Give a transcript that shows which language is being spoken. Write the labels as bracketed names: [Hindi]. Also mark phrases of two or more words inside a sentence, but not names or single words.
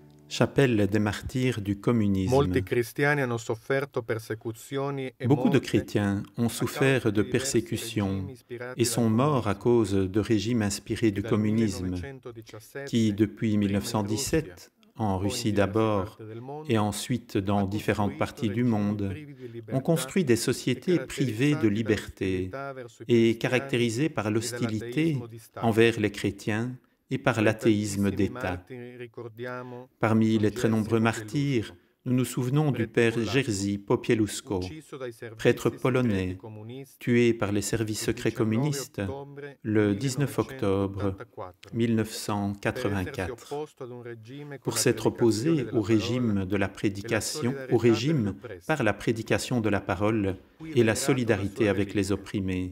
[French] Chapelle des martyrs du communisme. [Italian] Molti cristiani hanno sofferto persecuzioni e [French] Beaucoup de [Italian] morte [French] chrétiens ont souffert de persécutions et sont morts à cause de régimes inspirés du [Italian] dal [French] communisme, 1917, qui, depuis [Italian] prima in [French] 1917, en [Italian] poi in [French] Russie [Italian] diverse [French] d'abord [Italian] parti del mondo, [French] et ensuite dans différentes parties du monde, [Italian] privi di libertà [French] ont construit des sociétés privées de liberté et caractérisées par l'hostilité envers les chrétiens et par l'athéisme d'État. Parmi les très nombreux martyrs, nous nous souvenons du père Jerzy Popieluszko, prêtre polonais, tué par les services secrets communistes le 19 octobre 1984, pour s'être opposé au régime de la prédication, au régime par la prédication de la parole et la solidarité avec les opprimés.